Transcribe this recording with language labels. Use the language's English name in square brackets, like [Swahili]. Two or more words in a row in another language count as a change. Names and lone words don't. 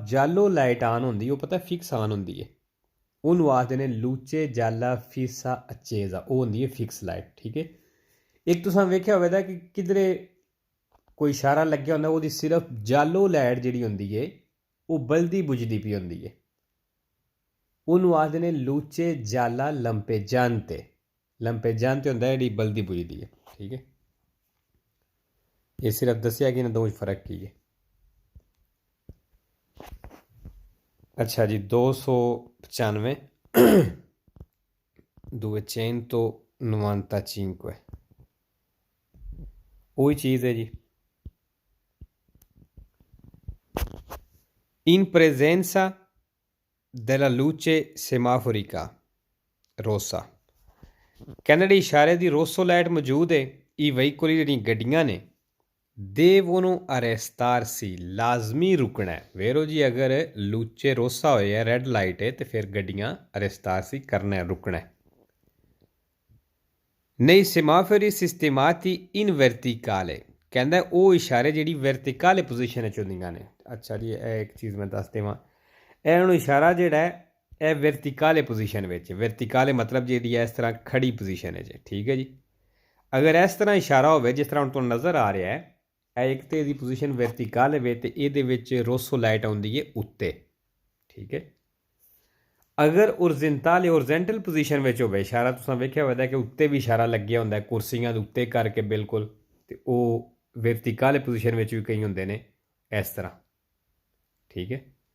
[Punjabi] ਜਾਲੋ ਲਾਈਟ ਆਨ ਹੁੰਦੀ ਉਹ ਪਤਾ ਫਿਕਸ ਆਨ ਹੁੰਦੀ ਹੈ ਉਹਨੂੰ ਆਖਦੇ ਨੇ [Italian] luce gialla fissa accesa [Punjabi] ਉਹ ਹੁੰਦੀ ਹੈ [English] fix light [Punjabi] ਠੀਕ ਹੈ ਇੱਕ ਤੁਸੀਂ ਵੇਖਿਆ ਹੋਵੇਗਾ ਕਿ ਕਿਧਰੇ ਕੋਈ ਇਸ਼ਾਰਾ ਲੱਗਿਆ ਹੁੰਦਾ ਉਹਦੀ ਸਿਰਫ ਜਾਲੋ ਲਾਈਟ ਜਿਹੜੀ ਹੁੰਦੀ ਹੈ ਉਹ ਬਲਦੀ ਬੁਝਦੀ ਪਈ ਹੁੰਦੀ ਹੈ ਉਹਨੂੰ ਆਖਦੇ ਨੇ [Italian] luce gialla lampeggiante [Punjabi] ਹੁੰਦਾ ਜਿਹੜੀ ਬਲਦੀ ਬੁਝਦੀ ਹੈ ਠੀਕ ਹੈ ਇਹ ਸਿਰਫ ਦੱਸਿਆ ਕਿ ਇਹਨਾਂ ਦੋਵੇਂ ਫਰਕ ਕੀ ਹੈ ਅੱਛਾ ਜੀ 295 295 ਉਹੀ ਚੀਜ਼ ਹੈ ਜੀ [Italian] in presenza della luce semaforica rossa [Punjabi] ਕਹਿੰਦਾ ਜਿਹੜੀ ਇਸ਼ਾਰੇ ਦੀ ਰੋਸੋ ਲਾਈਟ ਮੌਜੂਦ ਹੈ ਇਹ ਵਹੀਕਲ ਜਿਹੜੀਆਂ ਗੱਡੀਆਂ ਨੇ [Italian] devono arrestarsi [Punjabi] ਲਾਜ਼ਮੀ ਰੁਕਣਾ ਹੈ ਵੇਰੋ ਜੀ ਅਗਰ [Italian] luce rossa [Punjabi] ਹੋਇਆ [English] red light [Punjabi] ਹੈ ਤੇ ਫਿਰ ਗੱਡੀਆਂ arrestarsi ਕਰਨਾ ਹੈ ਰੁਕਣਾ ਹੈ [Italian] nei semafori sistemati in verticale [Punjabi] ਕਹਿੰਦਾ ਉਹ ਇਸ਼ਾਰੇ ਜਿਹੜੀ [English] vertical position [Punjabi] ਵਿੱਚ ਹੁੰਦੀਆਂ ਨੇ ਅੱਛਾ ਜੀ ਇਹ ਇੱਕ ਚੀਜ਼ ਮੈਂ ਦੱਸ ਦੇਵਾਂ ਇਹ ਨੂੰ ਇਸ਼ਾਰਾ ਜਿਹੜਾ ਹੈ ਇਹ [English] vertical position [Punjabi] ਵਿੱਚ ਵਰਟੀਕਲ ਮਤਲਬ ਜਿਹੜੀ ਹੈ ਇਸ ਤਰ੍ਹਾਂ ਖੜੀ ਪੋਜੀਸ਼ਨ ਹੈ ਜੀ ਠੀਕ ਹੈ ਜੀ ਅਗਰ ਇਸ ਤਰ੍ਹਾਂ ਇਸ਼ਾਰਾ ਹੋਵੇ ਜਿਸ ਤਰ੍ਹਾਂ ਹੁਣ ਤੁਹਾਨੂੰ ਨਜ਼ਰ ਆ ਰਿਹਾ ਹੈ ਇਹ ਇੱਕ ਤੇ ਇਹਦੀ [English] position vertical [Punjabi] ਹੋਵੇ ਤੇ ਇਹਦੇ ਵਿੱਚ ਰੋਸੋ ਲਾਈਟ ਆਉਂਦੀ ਹੈ ਉੱਤੇ ਠੀਕ ਹੈ ਅਗਰ [English] horizontal position [Punjabi] ਵਿੱਚ ਹੋਵੇ ਇਸ਼ਾਰਾ ਤੁਸੀਂ ਵੇਖਿਆ ਹੋਵੇਗਾ ਕਿ ਉੱਤੇ ਵੀ ਇਸ਼ਾਰਾ ਲੱਗਿਆ ਹੁੰਦਾ ਕੁਰਸੀਆਂ ਦੇ ਉੱਤੇ ਕਰਕੇ ਬਿਲਕੁਲ ਤੇ ਉਹ [English] vertical position [Punjabi] ਵਿੱਚ ਵੀ ਕਈ ਹੁੰਦੇ ਨੇ ਇਸ ਤਰ੍ਹਾਂ ਠੀਕ ਹੈ